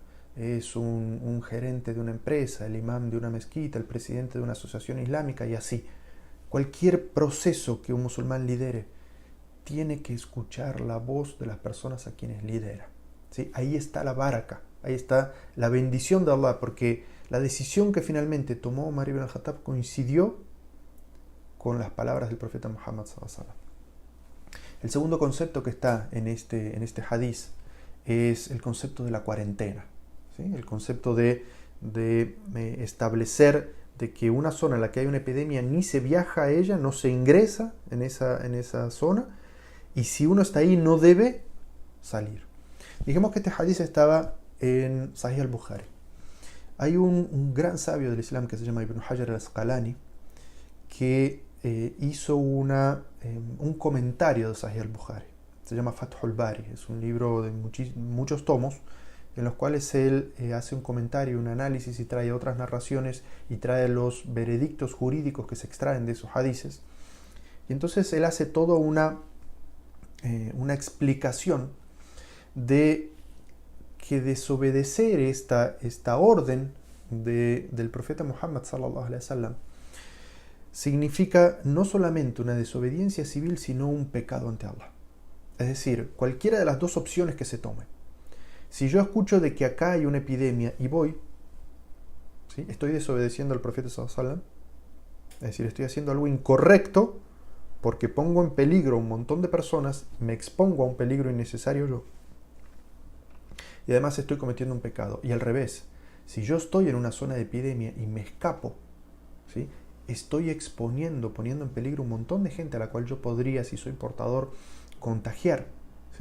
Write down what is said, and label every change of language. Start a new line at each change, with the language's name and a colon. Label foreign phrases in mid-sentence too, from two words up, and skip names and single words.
Spanish: Es un gerente de una empresa, el imam de una mezquita, el presidente de una asociación islámica y así. Cualquier proceso que un musulmán lidere tiene que escuchar la voz de las personas a quienes lidera. ¿Sí? Ahí está la baraka. Ahí está la bendición de Allah, porque la decisión que finalmente tomó Omar ibn al-Khattab coincidió con las palabras del profeta Muhammad
Arabic: صلى الله عليه وسلم.
Spanish: El segundo concepto que está en este hadiz es el concepto de la cuarentena, ¿sí? El concepto de establecer de que una zona en la que hay una epidemia ni se viaja a ella, no se ingresa en esa zona, y si uno está ahí no debe salir. Dijimos que este hadiz estaba en Sahih al-Bukhari. Hay un gran sabio del Islam que se llama Ibn Hajar al-Asqalani que hizo un comentario de Sahih al-Bukhari. Se llama Fathul Bari. Es un libro de muchos tomos en los cuales él hace un comentario, un análisis y trae otras narraciones y trae los veredictos jurídicos que se extraen de esos hadices. Y entonces él hace toda una explicación de que desobedecer esta orden del profeta Muhammad
Arabic: صلى الله عليه وسلم
Spanish: significa no solamente una desobediencia civil, sino un pecado ante Allah. Es decir, cualquiera de las dos opciones que se tomen. Si yo escucho de que acá hay una epidemia y voy, ¿sí?, estoy desobedeciendo al profeta
Arabic: صلى الله عليه وسلم.
Spanish: Es decir, estoy haciendo algo incorrecto porque pongo en peligro a un montón de personas, me expongo a un peligro innecesario yo. Y además estoy cometiendo un pecado. Y al revés, si yo estoy en una zona de epidemia y me escapo, ¿sí?, estoy poniendo en peligro un montón de gente a la cual yo podría, si soy portador, contagiar, ¿sí?